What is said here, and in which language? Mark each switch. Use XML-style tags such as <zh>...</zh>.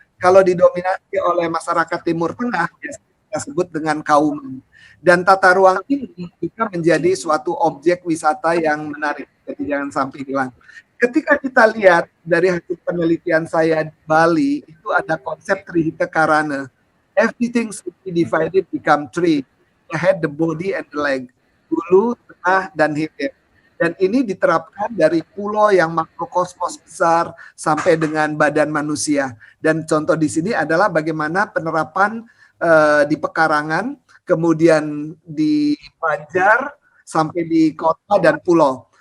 <id>Kalau didominasi oleh masyarakat Timur Tengah, kita sebut dengan Kauman. Dan tata ruang ini juga menjadi suatu objek wisata yang menarik. Jadi jangan sampai hilang. Ketika kita lihat dari hasil penelitian saya di Bali, itu ada konsep Trihita Karana.</id> <en>Everything should be divided become three. The head, the body, and the leg.</en> <id>Hulu, tengah, dan hilir. Dan ini diterapkan dari pulau yang makrokosmos besar sampai dengan badan manusia. Dan contoh di sini adalah bagaimana penerapan di pekarangan, kemudian di Banjar, sampai di kota dan pulau.</id>